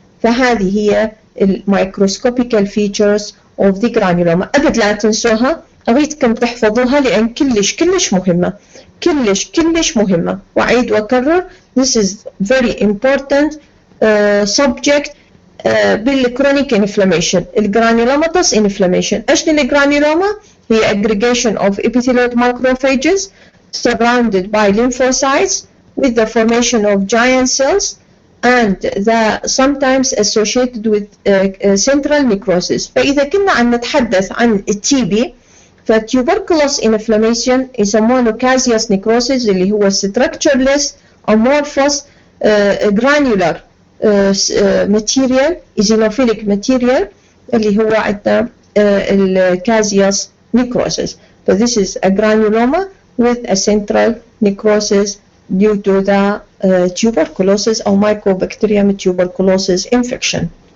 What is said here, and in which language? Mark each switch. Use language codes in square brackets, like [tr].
[ar] فهذه هي الميكروسكوبيكال [en] features of the granuloma. [ar] أبد لا تنسوها، أريدكم تحفظوها لأن كلش مهمة، كلش مهمة. وأعيد وأكرر [en] this is very important subject [ar] بالchronic inflammation. [en] الجرانيولوماتوس inflammation. [ar] إيش الجرانيولوما؟ هي [en] aggregation of epithelioid macrophages surrounded by lymphocytes with the formation of giant cells and sometimes associated with central necrosis. [ar] فإذا كنا عم نتحدث عن التي بي فtuberculous inflammation يسمونه caseous necrosis اللي هو [en] structureless amorphous granular material eosinophilic material [ar] اللي هو عندنا الcaseous necrosis. [en] So this is a granuloma with a central necrosis due to the tuberculosis or Mycobacterium tuberculosis infection.